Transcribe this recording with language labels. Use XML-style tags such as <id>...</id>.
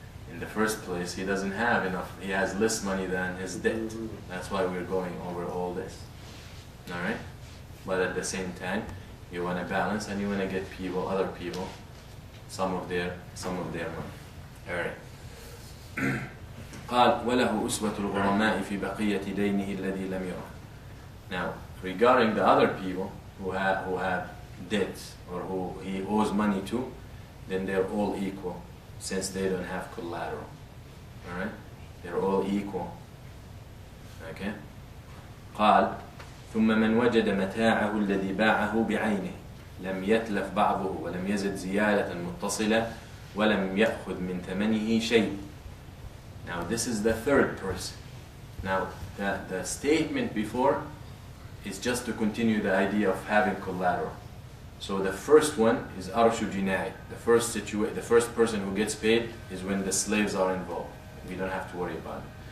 <en>In the first place, he doesn't have enough. He has less money than his debt. That's why we're going over all this. All right. But at the same time, you want to balance, and you want to get people, other people, some of their money. All right.</en> <ar>قال وله أسوة الغرماء في بقية دينه الذي لم يره.</ar> <en>Now, regarding the other people who have debts, or who he owes money to, then they're all equal, since they don't have collateral. All right, they're all equal. Okay.</en> <ar>قال ثم من وجد متاعه الذي باعه بعينه لم يتلف بعضه ولم يزد زيادة متصلة ولم يأخذ من ثمنه شيء.</ar> <en>Now this is the third person. Now the statement before is just to continue the idea of having collateral. So the first one is arshu jinai. The first person who gets paid is when the slaves are involved. We don't have to worry about it.</en>